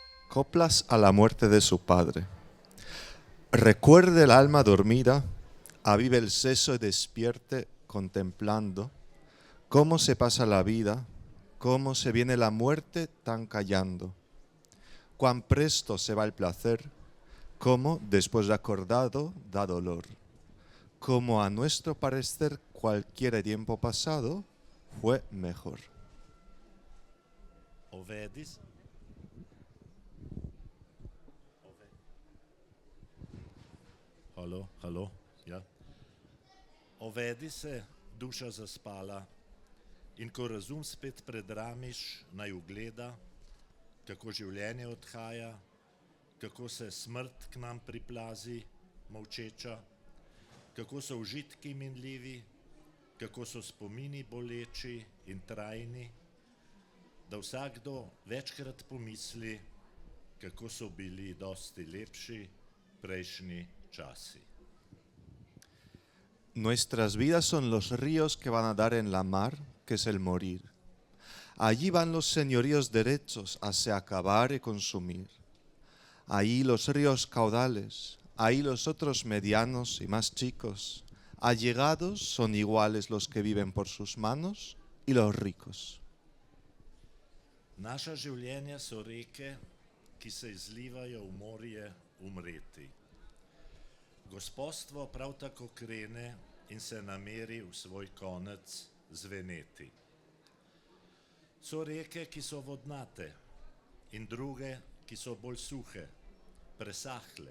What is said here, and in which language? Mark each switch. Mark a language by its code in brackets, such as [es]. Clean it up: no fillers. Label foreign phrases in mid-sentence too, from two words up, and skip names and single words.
[es] Coplas a la muerte de su padre. Recuerde el alma dormida, avive el seso y despierte contemplando cómo se pasa la vida, cómo se viene la muerte tan callando. Cuán presto se va el placer, cómo después de acordado da dolor. Como a nuestro parecer cualquier tiempo pasado fue mejor. [sl] Ovedis. Halo, ja. Ovedi se, duša zaspala, in ko razum spet predramiš, naj ugleda, kako življenje odhaja, kako se smrt k nam priplazi, molčeča, kako so užitki minljivi, kako so spomini boleči in trajni, da vsakdo večkrat pomisli, kako so bili dosti lepši prejšnji časi. [es] Nuestras vidas son los ríos que van a dar en la mar, que es el morir. Allí van los señoríos derechos a se acabar y consumir. Ahí los ríos caudales, ahí los otros medianos y más chicos. Allegados son iguales los que viven por sus manos y los ricos. [sl] Naša življenja so reke, ki se izlivajo v morje umreti. Gospodstvo prav tako krene in se nameri v svoj konec zveneti. So reke, ki so vodnate, in druge, ki so bolj suhe, presahle.